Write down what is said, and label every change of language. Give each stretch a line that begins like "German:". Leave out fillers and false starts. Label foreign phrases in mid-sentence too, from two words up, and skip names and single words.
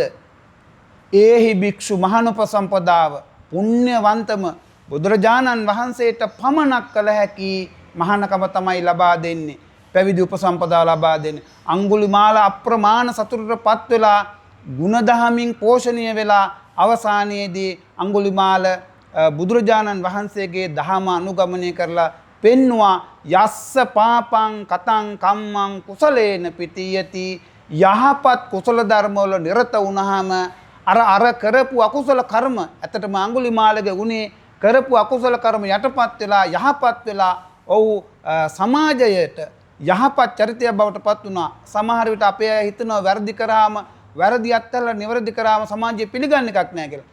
Sinhala: ඒහි භික්ෂු මහානුපසම්පදාව පුණ්‍යවන්තම බුදුරජාණන් වහන්සේට පමණක් කළ හැකි මහානකම තමයි ලබා දෙන්නේ. පැවිදි උපසම්පදා ලබා දෙන්නේ. අඟුලිමාල අප්‍රමාණ සතුටටපත් වෙලා ගුණදහමින් පෝෂණීය වෙලා අවසානයේදී අඟුලිමාල බුදුරජාණන් වහන්සේගේ දහම අනුගමනය කරලා පෙන්නවා
Pali: යස්ස පාපං කතං කම්මං කුසලේන පිටියති.
Sinhala: යහපත් කුසල ධර්මවල නිරත වුණාම අර කරපු අකුසල කර්ම ඇත්තටම අඟුලිමාලගේ උනේ කරපු අකුසල කර්ම යටපත් වෙලා යහපත් වෙලා ඔව් සමාජයට යහපත් චරිතයක් බවට පත් වුණා. සමහර විට අපේ අය හිතනවා වැරදි කරාම වැරදි අත්හැරලා නිවැරදි කරාම සමාජය පිළිගන්න එකක් නැහැ කියලා.